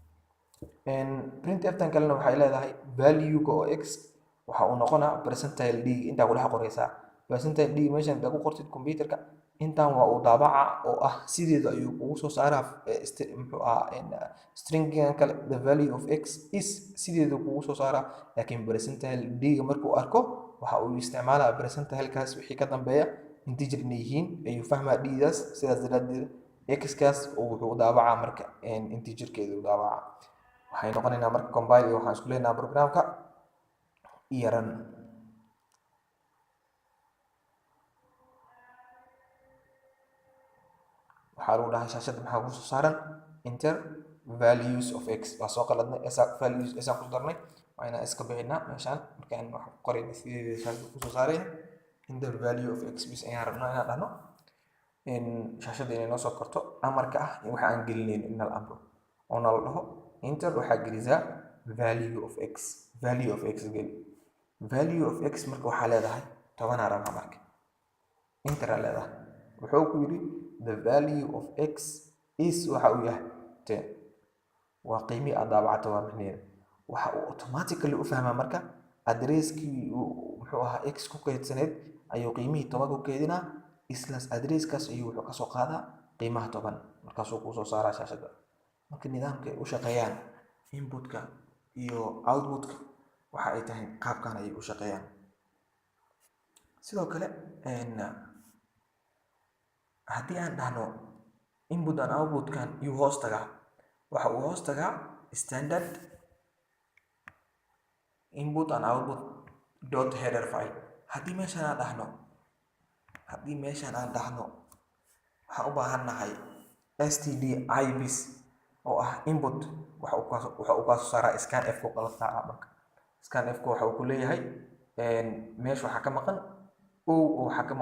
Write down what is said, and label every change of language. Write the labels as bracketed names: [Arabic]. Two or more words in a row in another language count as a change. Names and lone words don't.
[Somali] printf-tan kalena waxay leedahay value-ga oo x waxa uu noqonaa [English] percentile d [Somali] intaa ku dhex qoraysaa [English] percentile d [Somali] meeshan inta ku qortid computer-ka intaan waa uu daabaca oo ah sideeda ayuu kugu soo saaraa muxuu ahaa string-gan kale [English] the value of x is [Somali] sideeda kugu soo saaraa laakiin [English] percentile d [Somali] markuu arko waxa uu isticmaalaa percentile-kaas wixii ka dambeeya integer inay yihiin ayuu fahmaa d-daas sidaas daraadeed x-kaas wuxuu daabacaa marka integer-keeda u daabacaa. waxay noqonaynaa marka compile iyo waxaan isku leenahay programka iyo run. waxaa lagu dhahay shaashada maxaa ku soo saaran [English] enter values of x [Somali] waa soo qaladnay values isaan ku darnay waa inaan iska bixinaa meeshaan markaan wax ku qorayna sideeda shaashada ku soo saareen [English] enter value of x [Somali] bis ayaan rabnaa inaan dhahno shaashada inay noo soo korto amarka ah waxa aan gelinayno in la amro oo la dhaho enter waxaa gelisaa [English] value of x [Somali] geli [English] value of x [Somali] marka waxaa leedahay 10 rabaa marka enter leedahay wuxuu ku yiri [English] the value of x is [Somali] waxa uu yahay 10 waa qiimii aad daabacato waa macnaheedu waxa uu automatically u fahmaa marka addresskii muxuu ahaa x ku kaydsaneed ayuu qiimihii 10 ku kaydinaa islas addresskaas ayuu wuxuu ka soo qaadaa qiimaha 10 markaasuu ku soo saaraa shaashada. marka nidaamka ay u shaqeeyaan input-ka iyo output-ka waxa ay tahay qaabkan ay u shaqeeyaan. sidoo kale haddii aan dhahno [English] input and output-kan [Somali] iyo hoos tagaa waxa uu hoos tagaa [English] standard input and output dot header file. [Somali] haddii meeshaan aan dhahno waxaan u baahannahay stdibs oo ah input waxa uu ka soo saaraa scanf ku qala saaraa marka scanf ku waxa uu ku leeyahay meesha waxa ka maqan waxa ka